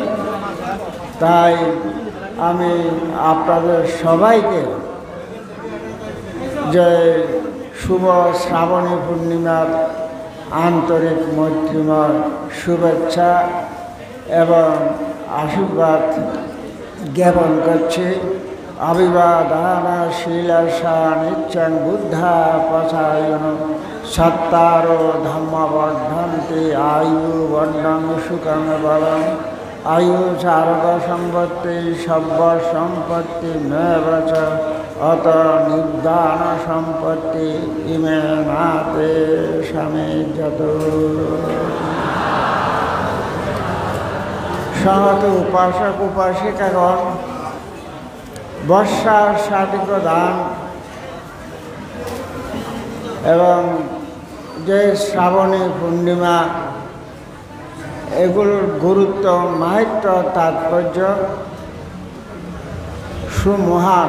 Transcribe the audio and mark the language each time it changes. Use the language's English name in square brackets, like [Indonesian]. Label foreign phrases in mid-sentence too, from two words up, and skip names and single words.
[Bangla] তাই আমি আপনাদের সবাইকে যে শুভ শ্রাবণী পূর্ণিমার আন্তরিক মৈত্রীময় শুভেচ্ছা এবং আশীর্বাদ জ্ঞাপন করছি। [Pali] অভিবাদনা শিলাসা নিচ্ছং বুদ্ধা পচায়ন সত্তারো ধম্মবর্ধন্তি আয়ু বর্ণং সুখং বলম আয়ু চারক সম্পত্তি সব্য সম্পত্তি মেবচ অত নির্দান সম্পত্তি ইমে নাতে স্বামী যত [Bangla] সহত উপাসক উপাসিকাগণ বর্ষার সাধিক দান এবং যে শ্রাবণী পূর্ণিমা এগুলোর গুরুত্ব মাহাত্ম্য তাৎপর্য সুমহান।